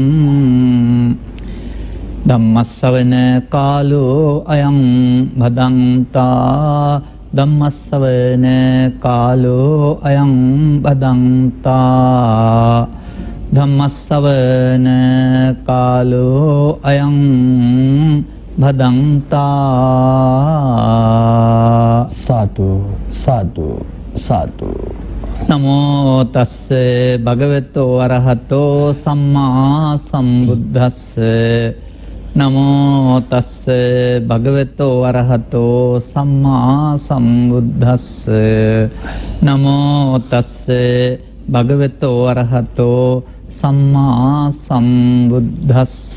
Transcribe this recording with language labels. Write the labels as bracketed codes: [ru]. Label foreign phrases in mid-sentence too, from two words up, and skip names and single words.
[pi] ධම්මස්සවන කාලෝ අයං භදන්තා ධම්මස්සවන කාලෝ අයං භදන්තා ධම්මස්සවන කාලෝ අයං භදන්තා සාදු සාදු සාදු නමෝ තස්ස භගවතෝ අරහතෝ සම්මා සම්බුද්දස්ස නමෝ තස්ස භගවතෝ අරහතෝ සම්මා සම්බුද්දස්ස නමෝ තස්ස භගවතෝ අරහතෝ සම්මා සම්බුද්දස්ස